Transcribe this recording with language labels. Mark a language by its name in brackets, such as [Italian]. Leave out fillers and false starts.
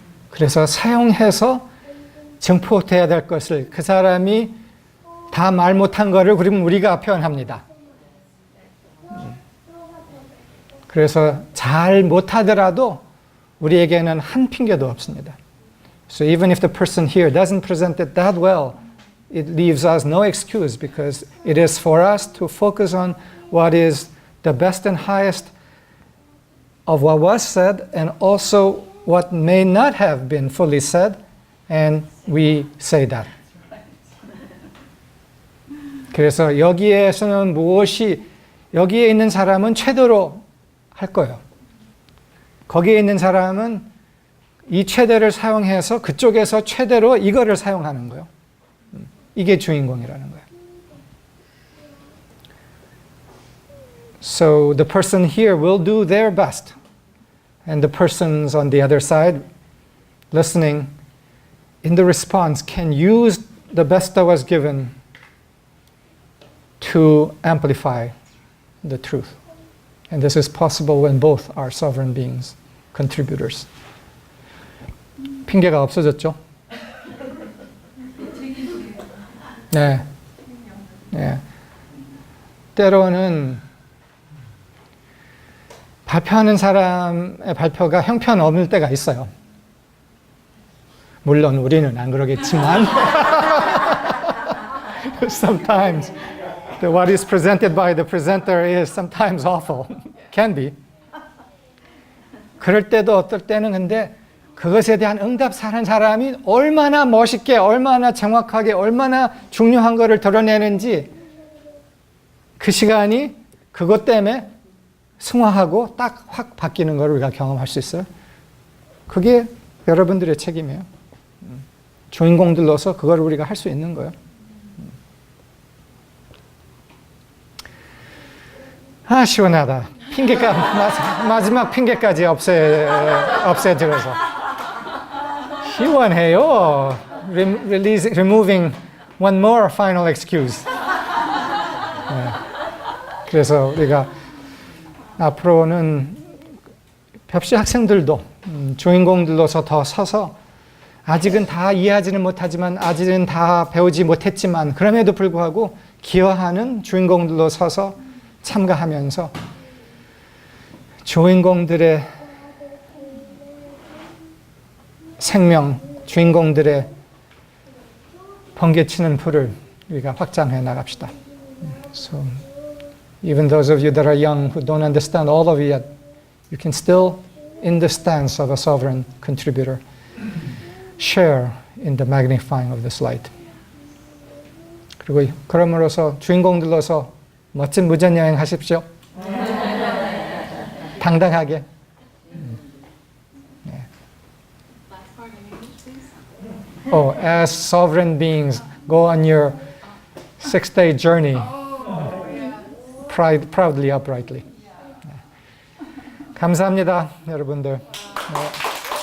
[Korean] 그래서 사용해서 증폭돼야 될 것을 그 사람이 다 말 못한 거를 그러면 우리가 표현합니다. 그래서 잘 못하더라도 우리에게는 한 핑계도 없습니다. [English] So even if the person here doesn't present it that well, it leaves us no excuse because it is for us to focus on what is the best and highest of what was said and also what may not have been fully said, and we say that. [Korean] 그래서 여기에서는 여기에 있는 사람은 최대로 할 거예요. 거기에 있는 사람은 이 최대를 사용해서 그쪽에서 최대로 이거를 사용하는 거예요. 이게 주인공이라는 거예요. [English] So the person here will do their best. And the persons on the other side listening in the response can use the best that was given to amplify the truth. And this is possible when both are sovereign beings, contributors. [Korean] 핑계가 없어졌죠? 네. 네. 때로는 발표하는 사람의 발표가 형편없을 때가 있어요. 물론 우리는 안 그러겠지만 [English] sometimes what is presented by the presenter is sometimes awful. Can be. [Korean] 그럴 때도 어떨 때는 근데 그것에 대한 응답하는 사람이 얼마나 멋있게, 얼마나 정확하게, 얼마나 중요한 것을 드러내는지 그 시간이 그것 때문에 승화하고 딱 확 바뀌는 걸 우리가 경험할 수 있어요. 그게 여러분들의 책임이에요. 주인공들로서 그걸 우리가 할 수 있는 거예요. 아, 시원하다. 마지막 핑계까지 없애들어서. 시원해요. [English] Removing one more final excuse. [Korean] 네. 그래서 우리가 앞으로는 벽시 학생들도 주인공들로서 더 서서 아직은 다 이해하지는 못하지만 아직은 다 배우지 못했지만 그럼에도 불구하고 기여하는 주인공들로 서서 참가하면서 주인공들의 생명, 주인공들의 번개치는 불을 우리가 확장해 나갑시다. [English] So, even those of you that are young who don't understand all of it yet, you can still, in the stance of a sovereign contributor, share in the magnifying of this light. [Korean] 그리고 그럼으로써 주인공들로서 멋진 무전여행 하십시오. 당당하게. 네. [English] Oh, as sovereign beings, go on your 6-day journey. Proudly, uprightly. [Korean] 감사합니다, 여러분들. 네.